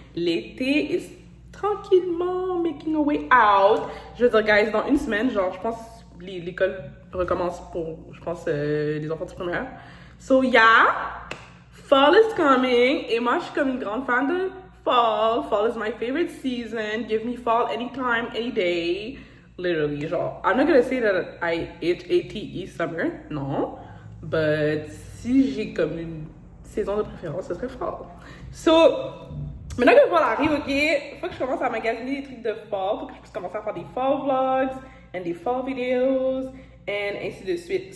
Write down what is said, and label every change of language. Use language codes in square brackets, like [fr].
[fr] L'été [en] is [fr] tranquillement [en] making a way out. [fr] Je veux dire, guys, dans une semaine, genre, je pense l'école recommence pour, je pense, les enfants du primaire. [en] So, yeah, fall is coming. [fr] Et moi, je suis comme une grande fan de fall. [en] Fall is my favorite season. Give me fall anytime, any day. Literally, genre, I'm not gonna say that I hate summer, non. [fr] But si j'ai comme une saison de préférence, ce serait fall. So, maintenant que le fall arrive, ok, faut que je commence à magasiner des trucs de fall, faut que je puisse commencer à faire des fall vlogs, and des fall videos, and ainsi de suite.